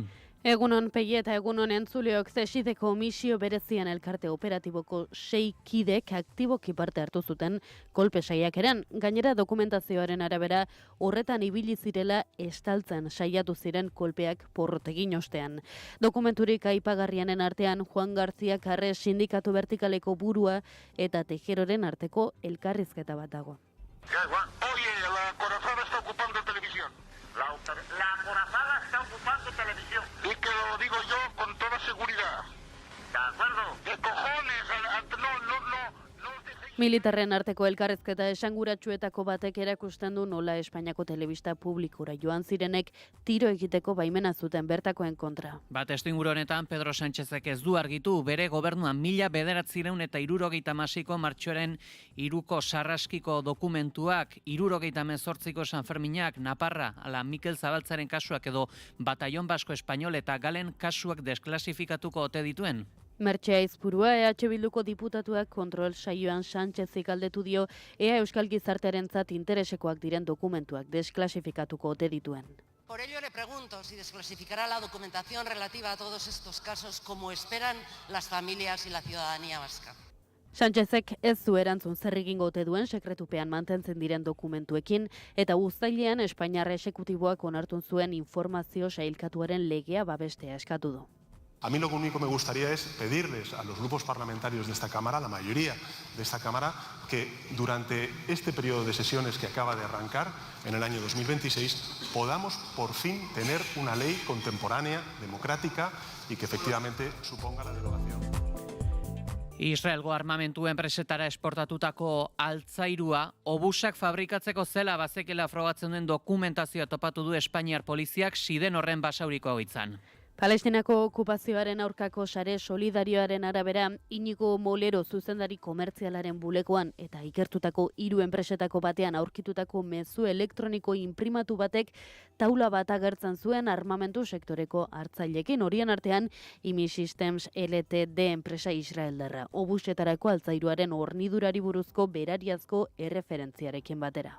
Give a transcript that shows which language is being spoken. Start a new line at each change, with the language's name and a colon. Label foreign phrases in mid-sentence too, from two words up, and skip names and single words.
Basque: Egunon Pegi eta egunon entzuleok, Zesideko misio berezian elkarte operatiboko 6 kidek aktiboki parte hartu zuten kolpe saiakeran. Gainera dokumentazioaren arabera horretan ibili zirela estaltzen saiatu ziren kolpeak porrotegin ostean. Dokumenturik aipagarrianen artean Juan García Carre sindikatu vertikaleko burua eta Tejeroren arteko elkarrizketa bat dago.
Spanish: Oye, la Corazada está ocupando televisión. La Corazada está ocupando televisión. Y que lo digo yo con toda seguridad. ¿De acuerdo? ¿Qué cojones? No os dejéis...
Basque: Militarren arteko elkarrezketa esanguratsuetako batek erakusten du nola Espainiako telebista publikora joan zirenek tiro egiteko baimena zuten bertakoen kontra. Testuinguru honetan Pedro Sánchezek ez du argitu bere gobernuan 1976ko martxoaren 3ko sarraskiko dokumentuak, 78ko Sanferminak, Naparra, ala Mikel Zabaltzaren kasuak edo Batallon Basko Espainol eta Galen kasuak desklasifikatuko ote dituen. Mertxe Aizpurua, EH Bilduko diputatuak kontrol saioan Sánchezik galdetu dio ea euskal gizartearentzat interesekoak diren dokumentuak desklasifikatuko ote dituen.
Spanish: Por ello le pregunto si desclasificará la documentación relativa a todos estos casos como esperan las familias y la ciudadanía vasca.
Basque: Sánchezek ez du erantzun zer egingo ote duen sekretupean mantentzen diren dokumentuekin eta uztailean Espainiar exekutiboak onartu zuen informazio sailkatuaren legea babestea eskatu du.
Spanish: A mí lo único que me gustaría es pedirles a los grupos parlamentarios de esta Cámara, la mayoría de esta Cámara, que durante este periodo de sesiones que acaba de arrancar, en el año 2026, podamos por fin tener una ley contemporánea, democrática y que efectivamente suponga la derogación.
Basque: Israelgo armamentu enpresetara esportatutako altzairua obusak fabrikatzeko zela bazekela frogatzen den dokumentazioa topatu du Espainiar poliziak Siden horren basauriko egoitzan. Palestinako okupazioaren aurkako sare solidarioaren arabera, Iñigo Molero zuzendari komertzialaren bulegoan eta ikertutako 3 enpresetako batean aurkitutako mezu elektroniko inprimatu batek taula bat agertzen zuen armamentu sektoreko hartzailekin, horien artean IMI Systems LTD enpresa israeldarra, obusetarako altzairuaren hornidurari buruzko berariazko erreferentziarekin batera.